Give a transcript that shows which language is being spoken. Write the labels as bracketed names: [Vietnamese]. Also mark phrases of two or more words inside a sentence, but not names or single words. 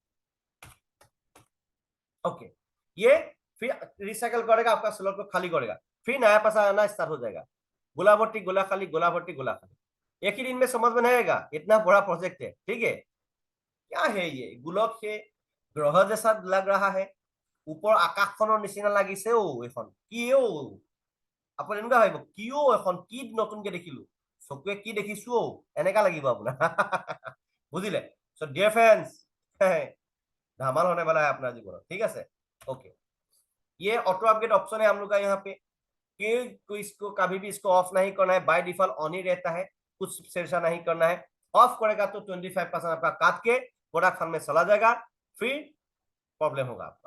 [Hindi] ओके, ये फिर रिसाइकल करेगा, आपका स्लॉट को खाली करेगा, फिर नया पैसा आना स्टार्ट हो जाएगा। गोला भर्ती गोला खाली, गोला भर्ती गोला खाली, एक ही दिन में समझ में नहीं आएगा, इतना बड़ा प्रोजेक्ट है। ठीक है, क्या है ये, गोलक है, ग्रह जैसा लग रहा है, ऊपर [Assamese] আকাশখনৰ নিচিনা লাগিছে ও এখন কি ও, আপুনি এনেকুৱা ভাবিব কি ও এখন কি নতুনকে দেখিলো, চকুৱে কি দেখিছো ও, এনেকা লাগিব আপোনাৰ। বুঝিলে? [English] so dear friends, [Hindi] धमाल होने वाला है अपना जीवन। ठीक है, ओके, ये [English] auto upgrade option [Hindi] है हम लोग का यहाँ पे, कि इसको कभी भी इसको ऑफ नहीं करना है, [English] by default [Hindi] ऑन ही रहता है, कुछ ऐसा नहीं करना है। ऑफ करेगा तो 25% आपका काट के [English] product fund [Hindi] में चला जाएगा, फिर प्रॉब्लम होगा आपका।